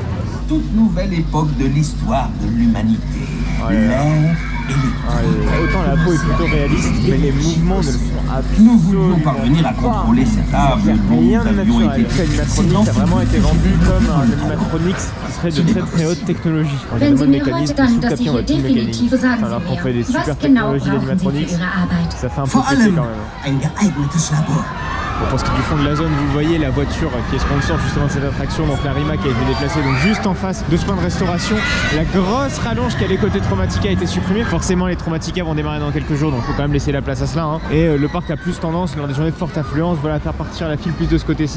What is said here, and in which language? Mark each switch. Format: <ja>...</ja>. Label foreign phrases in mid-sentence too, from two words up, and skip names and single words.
<fr>Toute nouvelle époque de l'histoire de l'humanité. L'air et les autant la peau est plutôt réaliste, mais les mouvements ne le sont absolument. Nous voulions parvenir à contrôler cet arbre dont rien nous de avions naturel. été L'animatronics a vraiment été vendu comme un animatronics qui serait de très très haute technologie. En</fr> <de>Wenn Sie</de> <fr>général,</fr> <de>mir</de> <fr>mécanisme,</fr> <de>heute dann</de> <fr>sous</fr> <de>das</de> <fr>tapis, on va</fr> <de>sicher</de> <fr>tout mécanique.</fr> <de>definitive sagen</de> <fr>Alors qu'on</fr> <de>Sie</de> <fr>fait des</fr> <de>mir,</de> <fr>super</fr> <de>was genau</de> <fr>technologies</fr> <de>brauchen Sie</de> <fr>d'animatronics,</fr> <de>für Ihre Arbeit?</de> <fr>ça fait un peu</fr> <de>Vor</de> <fr>péter</fr> <de>allem</de> <fr>quand même.</fr> <de>ein geeignetes Labor.</de> <fr>Bon, pour ce qui est du fond de la zone, vous voyez la voiture qui est sponsor justement de cette attraction, donc la Rimac qui a été déplacée donc juste en face de ce point de restauration. La grosse rallonge qui a les côtés Traumatica a été supprimée. Forcément, les Traumatica vont démarrer dans quelques jours, donc il faut quand même laisser la place à cela. Hein. Et le parc a plus tendance, lors des journées de forte affluence, voilà, à faire partir la file plus de ce côté-ci.</fr>